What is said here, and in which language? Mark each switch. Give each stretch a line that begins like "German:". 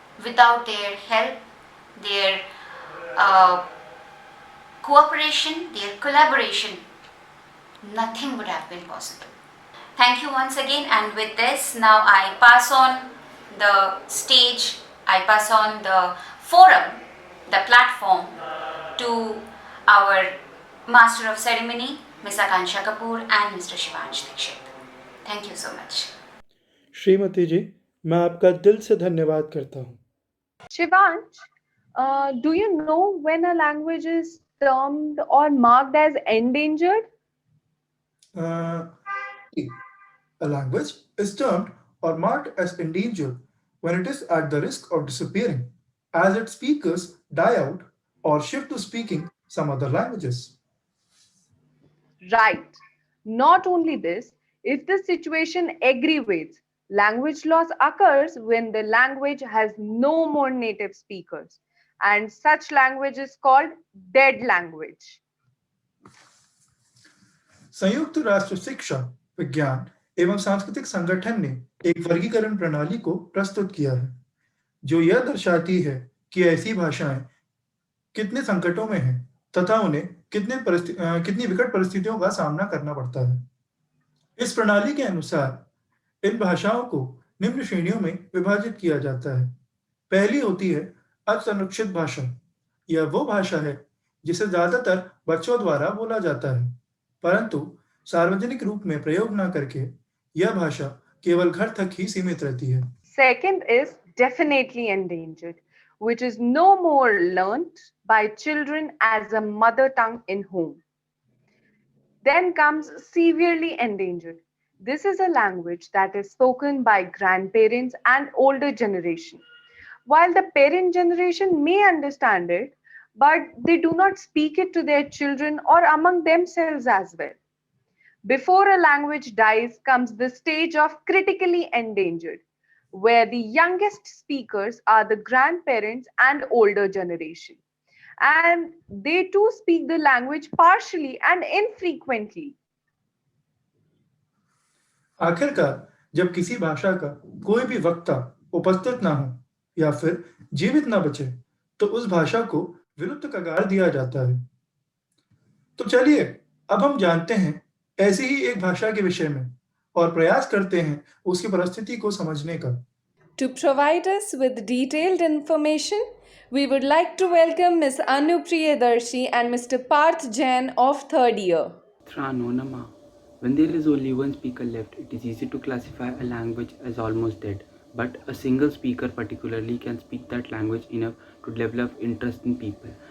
English: Without their help, their cooperation, their collaboration, nothing would have been possible. Thank you once again, and with this, now I pass on the stage, I pass on the forum, the platform to our Master of Ceremony, Ms. Akansha Kapoor and Mr. Shivansh Dikshit. Thank you so much.
Hindi: Shrimati जी, मैं आपका दिल से धन्यवाद करता हूँ.
English: Shivansh, do you know when a language is termed or marked as endangered? Uh, a language is termed or marked as endangered when it is at the risk of disappearing, as its speakers die out or shift to speaking some other languages. Right. Not only this, if the situation aggravates, language loss occurs when the language has no more native speakers, and such language is called dead language.
Hindi: संयुक्त राष्ट्र शिक्षा, विज्ञान एवं सांस्कृतिक संगठन ने एक वर्गीकरण प्रणाली को प्रस्तुत किया है, जो यह दर्शाती है कि ऐसी भाषाएं कितने संकटों में हैं तथा उन्हें कितनी विकट परिस्थितियों का सामना करना पड़ता है। इस प्रणाली के अनुसार इन भाषाओं को निम्न श्रेणियों में विभाजित किया जाता है। पहली होती है असंरक्षित भाषा। यह वो भाषा है जिसे ज्यादातर बच्चों द्वारा बोला जाता है, परंतु सार्वजनिक रूप में प्रयोग न करके यह भाषा केवल घर तक ही सीमित रहती है।
English: Second is definitely endangered, which is no more learnt by children as a mother tongue in home. Then comes severely endangered. This is a language that is spoken by grandparents and older generation. While the parent generation may understand it, but they do not speak it to their children or among themselves as well. Before a language dies comes the stage of critically endangered, where the youngest speakers are the grandparents and older generation. And they too speak the language partially and infrequently.
Hindi: आखिरकार जब किसी भाषा का कोई भी वक्ता उपस्थित ना हो या फिर जीवित ना बचे, तो उस भाषा को विलुप्त कगार दिया जाता है। तो चलिए अब हम जानते हैं ऐसी ही एक भाषा के विषय में और प्रयास करते हैं उसकी परिस्थिति को समझने का।
English: To provide us with detailed information, we would like to welcome Ms. Anu Priyadarshi and Mr. Parth Jain of third year. Tranonama. When there is only one speaker left, it is easy to classify a language as almost dead. But a single speaker particularly can speak that language enough to develop interest in people.